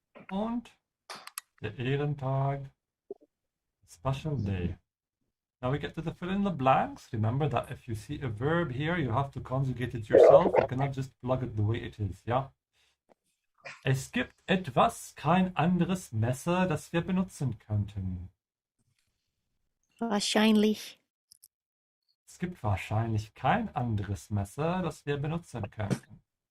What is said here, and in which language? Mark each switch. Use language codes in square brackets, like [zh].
[de] Und der Ehrentag, [en] special day. Now we get to the fill in the blanks. Remember that if you see a verb here, you have to conjugate it yourself. You cannot just plug it the way it is, ja? [de] Es gibt etwas, kein anderes Messer, das wir benutzen könnten. Wahrscheinlich. Es gibt wahrscheinlich kein anderes Messer, das wir benutzen könnten.